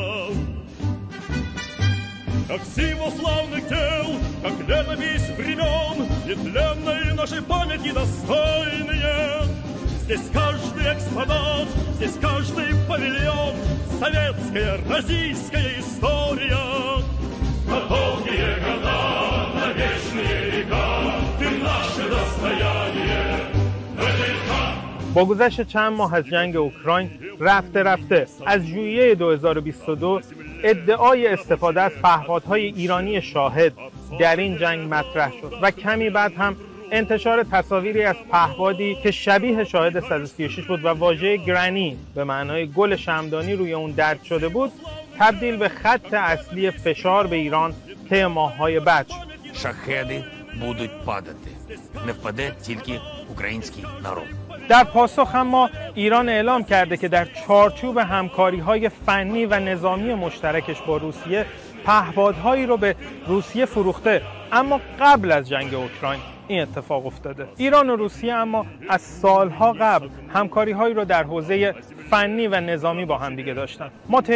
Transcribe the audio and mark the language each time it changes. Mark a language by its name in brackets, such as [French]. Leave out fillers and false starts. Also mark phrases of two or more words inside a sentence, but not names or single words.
[Russian] Как символ славных дел, как летопись времен, нетленной нашей памяти достойные. Здесь каждый экспонат, здесь каждый павильон, советская, российская история. На долгие года, на вечные века, ты наше достояние. [Persian] با گذشت چند ماه از جنگ اوکراین رفته از ژوئیه 2022 ادعای استفاده از پهپادهای ایرانی شاهد در این جنگ مطرح شد و کمی بعد هم انتشار تصاویری از پهپادی که شبیه شاهد 136 بود و واژه گرانی به معنای گل شمعدانی روی اون درج شده بود تبدیل به خط اصلی فشار به ایران طی ماه‌های بعد شد. [Ukrainian] Шахеди будуть падати. Не впаде тільки український народ. [Persian] در پاسخ اما ایران اعلام کرده که در چارچوب همکاری‌های فنی و نظامی مشترکش با روسیه پهپادهایی رو به روسیه فروخته، اما قبل از جنگ اوکراین این اتفاق افتاده. ایران و روسیه اما از سالها قبل همکاری‌هایی رو در حوزه فنی و نظامی با هم دیگه داشتن.